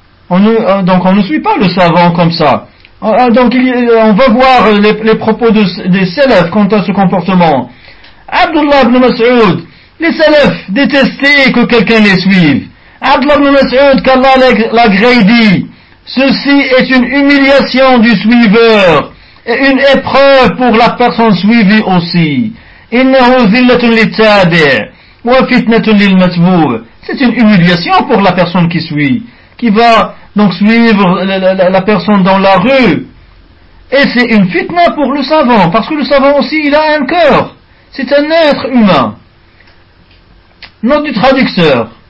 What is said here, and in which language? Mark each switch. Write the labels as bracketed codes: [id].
[fr] Donc on ne suit pas le savant comme ça. Donc on va voir les propos des salafs quant à ce comportement. Abdullah ibn Mas'ud, les salafs détestaient que quelqu'un les suive. Abdullah ibn Mas'ud, qu'Allah l'agréé, dit: ceci est une humiliation du suiveur une épreuve pour la personne suivie aussi. [ar] إنه ذلة للتابع وفتنة للمتبوع. [fr] C'est une humiliation pour la personne qui suit, qui va donc suivre la personne dans la rue. Et c'est une fitna pour le savant, parce que le savant aussi, il a un cœur. C'est un être humain. Note du traducteur.